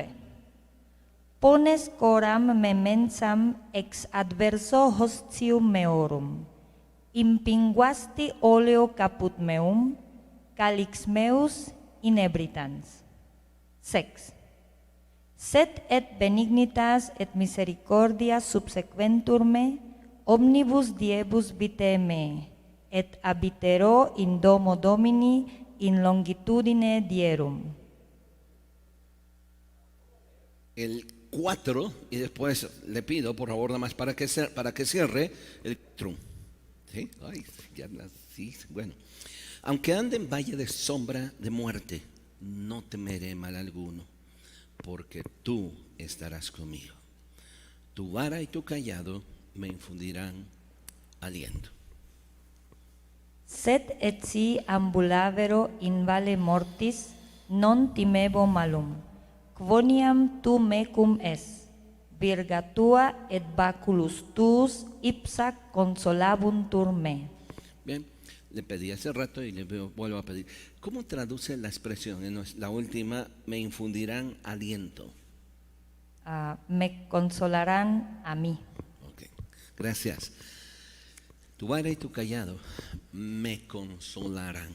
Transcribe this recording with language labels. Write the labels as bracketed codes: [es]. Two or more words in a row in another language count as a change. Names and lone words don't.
[la] Pones coram memensam ex adverso hostium meorum, impinguasti oleo caput meum, calix meus inebritans. 6. Sed et benignitas et misericordia subsequentur me, omnibus diebus vitae me, et habitero in domo Domini in longitudine dierum. [es] El 4, y después le pido, por favor, nada más para que cierre el trum. ¿Sí? Ay, ya sí, bueno. Aunque ande en valle de sombra de muerte, no temeré mal alguno, porque tú estarás conmigo. Tu vara y tu callado me infundirán aliento. [la] Sed et si ambulavero in valle mortis, non timebo malum, quoniam tu mecum es, virga tua et baculus tuus ipsa consolabuntur me. [es] Bien, le pedí hace rato y le vuelvo a pedir. ¿Cómo traduce la expresión en la última, me infundirán aliento? Me consolarán a mí. Ok, gracias. Tu vara y tu callado me consolarán.